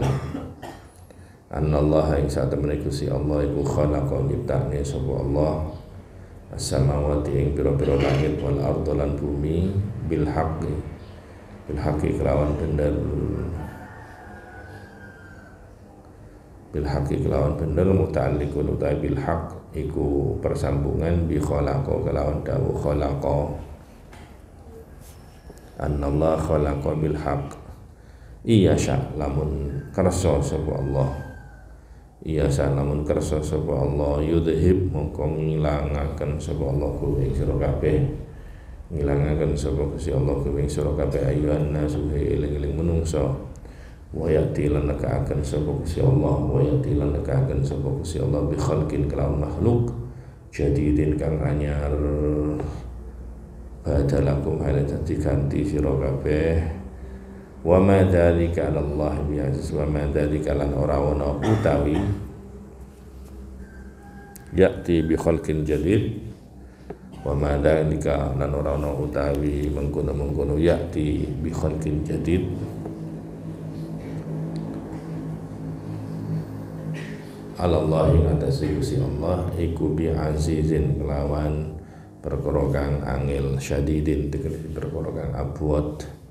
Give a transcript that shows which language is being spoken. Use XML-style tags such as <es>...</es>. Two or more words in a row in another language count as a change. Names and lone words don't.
<jv>Anallaha ing satemene Gusti Allah iku khalaqa nyiptakne sapa Allah as-samawati ing pira-pira langit</jv> <ar>wal ardh</ar> <jv>lan bumi</jv> <ar>bil haqqi</ar> <jv>kelawan bener,</jv> <ar>bil haqqi</ar> <jv>kelawan bener, muta'alliqun utai</jv> <ar>bil haqq</ar> <jv>iku persambungan</jv> <ar>bi khalaqa</ar> <jv>kelawan dawuh khalaqa.</jv> <ar>Annallah khalaqa bil haqq,</ar> <jv>iya sya lamun kersa sapa Allah, iya sya lamun kersa sapa Allah, yudhib mongko ngilangaken sapa Allah kuwi ing sira kabeh, ngilangaken sapa Gusti Allah kuwi ing sira kabeh</jv> <ar>ayyuhan nasu</ar> <jv>eling-eling menungso,</jv> <ar>wa yati</ar> <jv>lan nekaaken sapa Gusti Allah,</jv> <ar>wa yati</ar> <jv>lan nekaaken sapa Gusti Allah</jv> <ar>bi khalqin</ar> <jv>kelawan makhluk jadidin kang anyar,</jv> <ar>badalakum hal</ar> <jv>dadi ganti sira kabeh,</jv> <ar>wa ma dzalika 'ala Allah bi aziz, wa ma dzalika</ar> <jv>lan ora ana utawi</jv> <ar>ya'ti bi khalqin jadid, wa ma dzalika</ar> <jv>lan ora ana utawi mengkono-mengkono</jv> <ar>ya'ti bi khalqin jadid</ar> <jv>Allah ing atase Gusti Allah iku</jv> <ar>bi azizin</ar> <jv>kelawan perkara kang angel, syadidin tegese perkara kang abot.</jv>